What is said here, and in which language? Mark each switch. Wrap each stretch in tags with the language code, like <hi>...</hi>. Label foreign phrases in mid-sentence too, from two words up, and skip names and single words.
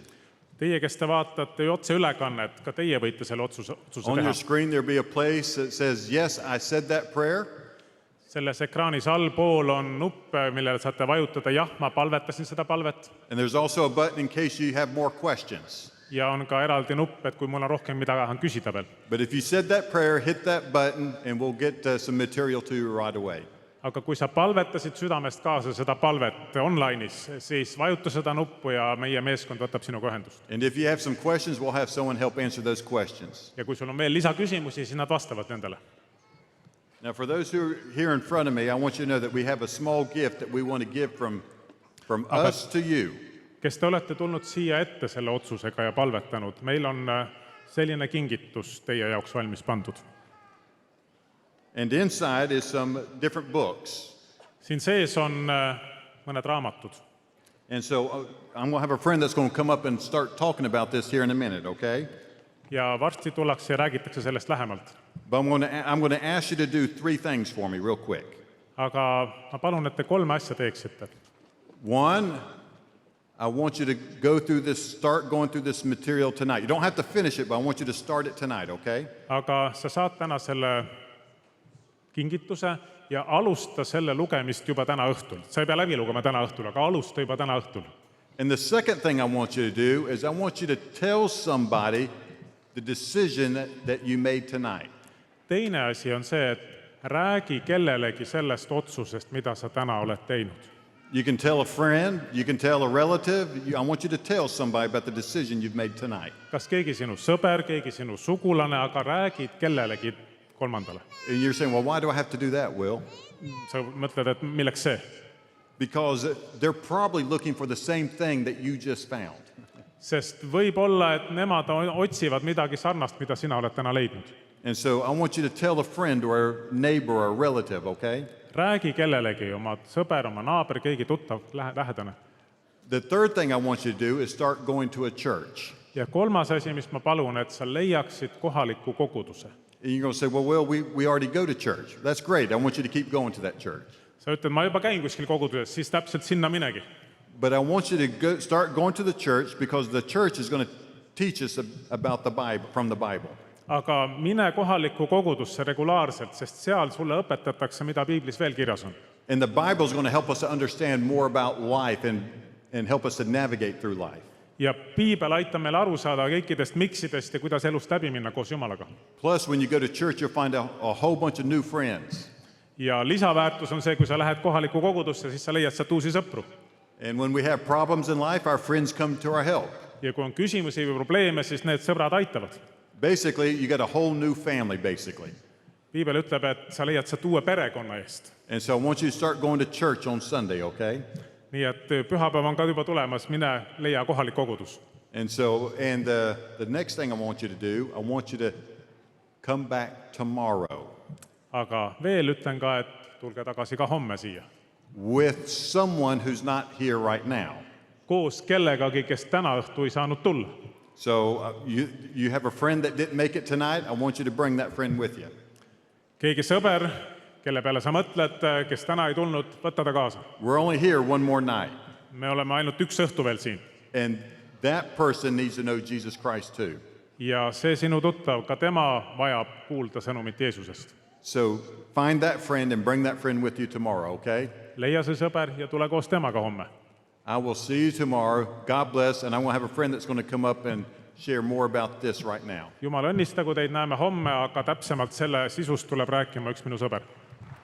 <et>Teie, kes te vaatate otseülekannet, ka teie võite selle otsuse</et> <en>On</en> <et>teha.</et> <en>your screen, there'll be a place that says, yes, I said that prayer.</en> <et>Selles ekraanis allpool on nupp, millele saate vajutada, jah, ma palvetasin seda palvet.</et> <en>And there's also a button in case you have more questions.</en> <et>Ja on ka eraldi nupp, et kui mul on rohkem mida küsida veel.</et> <en>But if you said that prayer, hit that button and we'll get some material to you right away.</en> <et>Aga kui sa palvetasid südamest kaasa seda palvet online'is, siis vajuta seda nuppu ja meie meeskond võtab sinuga ühendust.</et> <en>And if you have some questions, we'll have someone help answer those questions.</en> <et>Ja kui sul on veel lisaküsimusi, siis nad vastavad nendele.</et> <en>Now, for those who are here in front of me, I want you to know that we have a small gift that we want to give from us to you.</en> <et>Kes te olete tulnud siia ette selle otsusega ja palvetanud, meil on selline kingitus teie jaoks valmis pandud.</et> <en>And inside is some different books.</en> <et>Siin sees on mõned raamatud.</et> <en>And so I'm going to have a friend that's going to come up and start talking about this here in a minute, okay?</en> <et>Ja varsti tullakse ja räägitakse sellest lähemalt.</et> <en>But I'm going to ask you to do 3 things for me real quick.</en> <et>Aga ma palun, et te 3 asja teeksite.</et> <en>1, I want you to start going through this material tonight. You don't have to finish it, but I want you to start it tonight, okay?</en> <et>Aga sa saad täna selle kingituse ja alusta selle lugemist juba täna õhtul. Sa ei pea läbi lugema täna õhtul, aga alusta juba täna õhtul.</et> <en>And the second thing I want you to do is I want you to tell somebody the decision that you made tonight.</en> <et>Teine asi on see, et räägi kellelegi sellest otsusest, mida sa täna oled teinud.</et> <en>You can tell a friend, you can tell a relative. I want you to tell somebody about the decision you've made tonight.</en> <et>Kas keegi sinu sõber, keegi sinu sugulane, aga räägid kellelegi kolmandale.</et> <en>And you're saying, well, why do I have to do that, Will?</en> <et>Sa mõtled, et milleks see?</et> <en>because they're probably looking for the same thing that you just found.</en> <et>sest võib olla, et nemad otsivad midagi sarnast, mida sina oled täna leidnud.</et> <en>And so I want you to tell a friend or a neighbor or a relative, okay?</en> <et>Räägi kellelegi, oma sõber, oma naaber, keegi tuttav, lähedane.</et> <en>The third thing I want you to do is start going to a church.</en> <et>Ja kolmas asi, mis ma palun, et sa leiaksid kohaliku koguduse.</et> <en>And you're going to say, well, we already go to church. That's great. I want you to keep going to that church.</en> <et>Sa ütled, ma juba käin kuskil koguduses, siis täpselt sinna minegi.</et> <en>But I want you to start going to the church because the church is going to teach us about the Bible, from the Bible.</en> <et>Aga mine kohalikku kogudusse regulaarselt, sest seal sulle õpetatakse, mida piiblis veel kirjas on.</et> <en>And the Bible is going to help us to understand more about life and help us to navigate through life.</en> <et>Ja piibel aitab meil aru saada kõikidest miksidest ja kuidas elust läbi minna koos Jumalaga.</et> <en>Plus, when you go to church, you'll find a whole bunch of new friends.</en> <et>Ja lisaväärtus on see, kui sa lähed kohalikku kogudusse, siis sa leiad sealt uusi sõpru.</et> <en>And when we have problems in life, our friends come to our help.</en> <et>Ja kui on küsimusi või probleeme, siis need sõbrad aitavad.</et> <en>Basically, you get a whole new family, basically.</en> <et>Piibel ütleb, et sa leiad sealt uue perekonna eest.</et> <en>And so I want you to start going to church on Sunday, okay?</en> <et>Nii et pühapäev on ka juba tulemas, mine leia kohalik kogudus.</et> <en>And the next thing I want you to do, I want you to come back tomorrow</en> <et>Aga veel ütlen ka, et tulge tagasi ka homme siia.</et> <en>with someone who's not here right now.</en> <et>Koos kellegagi, kes täna õhtu ei saanud tulla.</et> <en>So you have a friend that didn't make it tonight, I want you to bring that friend with you.</en> <et>Keegi sõber, kelle peale sa mõtled, kes täna ei tulnud, võtta ta kaasa.</et> <en>We're only here one more night.</en> <et>Me oleme ainult üks õhtu veel siin.</et> <en>And that person needs to know Jesus Christ too.</en> <et>Ja see sinu tuttav, ka tema vajab kuulda sõnumit Jeesusest.</et> <en>So find that friend and bring that friend with you tomorrow, okay?</en> <et>Leia see sõber ja tule koos temaga homme.</et> <en>I will see you tomorrow. God bless. And I will have a friend that's going to come up and share more about this right now.</en> <et>Jumal õnnistagu teid, näeme homme, aga täpsemalt selle sisust tuleb rääkima üks minu sõber.</et>